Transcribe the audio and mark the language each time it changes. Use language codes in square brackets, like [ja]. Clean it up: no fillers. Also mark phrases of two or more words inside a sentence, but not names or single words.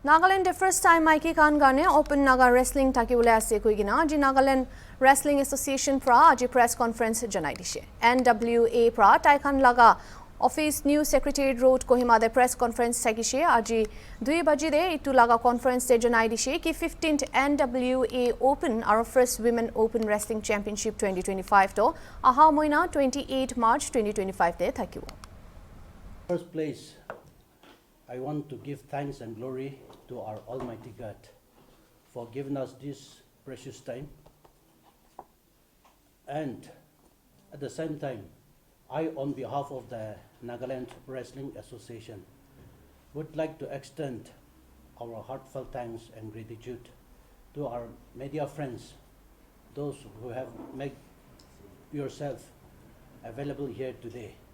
[nag] Nagaland [en] first time [nag] Mikey Khan Gane open Naga wrestling takibule ase koigina aji Nagaland Wrestling Association pra aji [en] press conference [nag] janai dishe NWA pra Taikan laga office new secretariat road Kohima de [en] press conference [nag] sagishe aji 2 baji de itu laga conference de janai dishe ki 15th NWA open our first women open wrestling championship 2025 to aha moina 28 March 2025 de thakibo. [en] First place, I want to give thanks and glory to our Almighty God for giving us this precious time. And at the same time, I, on behalf of the Nagaland Wrestling Association, would like to extend our heartfelt thanks and gratitude to our media friends, those who have made yourself available here today.